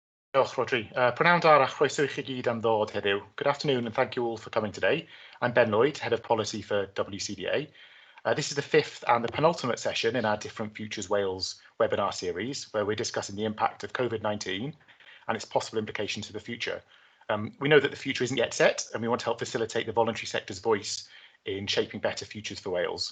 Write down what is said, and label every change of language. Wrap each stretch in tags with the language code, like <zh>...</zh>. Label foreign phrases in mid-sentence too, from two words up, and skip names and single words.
<cy>Diolch, Rodri. Prynawn da a chroeso I chi gyd am ddod heddiw.</cy> <en>Good afternoon and thank you all for coming today. I'm Ben Lloyd, Head of Policy for WCDA. This is the fifth and the penultimate session in our Different Futures Wales webinar series, where we're discussing the impact of COVID-19 and its possible implications for the future. We know that the future isn't yet set, and we want to help facilitate the voluntary sector's voice in shaping better futures for Wales.</en>